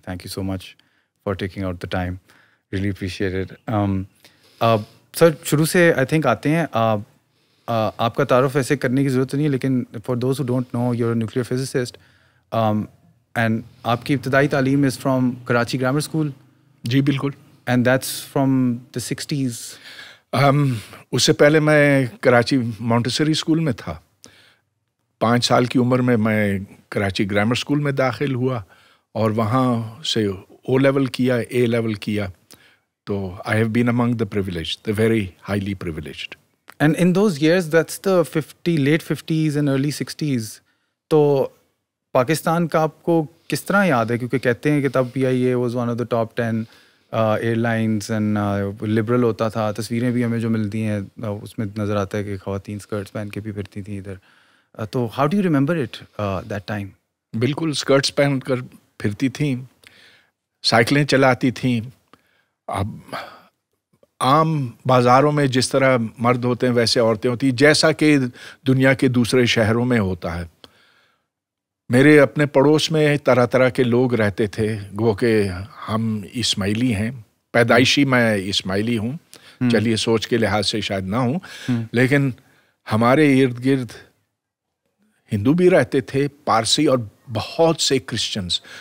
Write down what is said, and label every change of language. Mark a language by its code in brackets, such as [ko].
[en] Thank you so much for taking out the time, really appreciate it. [ur] سر شروع سے I think آتے ہیں. آپ کا تعارف ایسے کرنے کی ضرورت نہیں ہے, لیکن [en] for those who don't know you are nuclear physicist [ur] and آپ کی ابتدائی تعلیم is from Karachi grammar school. جی بالکل. [en] And that's from the 60s. [ur] اس سے پہلے میں کراچی مونٹیسری اسکول میں تھا. 5 سال کی عمر میں کراچی گرامر اسکول میں داخل ہوا اور وہاں سے او لیول کیا, اے لیول کیا. [en] تو I have been among the privileged, the very highly privileged. And in those years, that's the late 50s and early 60s. [ur] تو پاکستان کا آپ کو کس طرح یاد ہے؟ کیونکہ کہتے ہیں کہ تب [en] PIA was one of the top 10 airlines and liberal [ur] ہوتا تھا. تصویریں بھی ہمیں جو ملتی ہیں اس میں نظر آتا ہے کہ خواتین اسکرٹس پہن کے بھی پھرتی تھیں ادھر. [en] تو how do you remember it that time? [ur] بالکل اسکرٹس پہن کر پھرتی تھیں, سائیکلیں چلاتی تھیں. اب عام بازاروں میں جس طرح مرد ہوتے ہیں ویسے عورتیں ہوتی ہیں, جیسا کہ دنیا کے دوسرے شہروں میں ہوتا ہے. میرے اپنے پڑوس میں طرح طرح کے لوگ رہتے تھے. گو کہ ہم اسماعیلی ہیں, پیدائشی میں اسماعیلی ہوں, چلیے سوچ کے لحاظ سے شاید نہ ہوں, لیکن ہمارے ارد گرد ہندو بھی رہتے تھے, پارسی اور بہت سے کرسچنز.